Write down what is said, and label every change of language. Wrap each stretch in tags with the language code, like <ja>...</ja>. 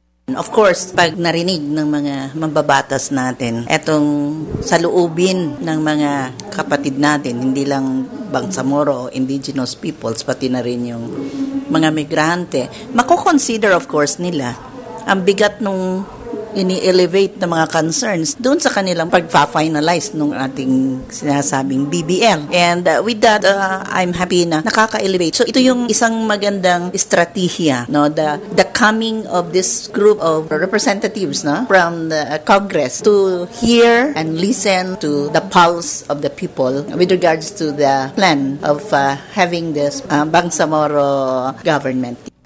<tl>Of course, pag narinig ng mga mambabatas natin, etong saluubin ng mga kapatid natin, hindi lang Bangsamoro o indigenous peoples, pati na rin yung mga migrante, mako-consider of course nila ang bigat nung ini-elevate na mga concerns doon sa kanilang pagpa-finalize ng ating sinasabing BBL.</tl> <en>And with that, I'm happy na nakaka-elevate.</en> <tl>So ito yung isang magandang estratehiya, no?</tl> <en>The coming of this group of representatives, no, from the Congress to hear and listen to the pulse of the people with regards to the plan of having this Bangsamoro government.</en>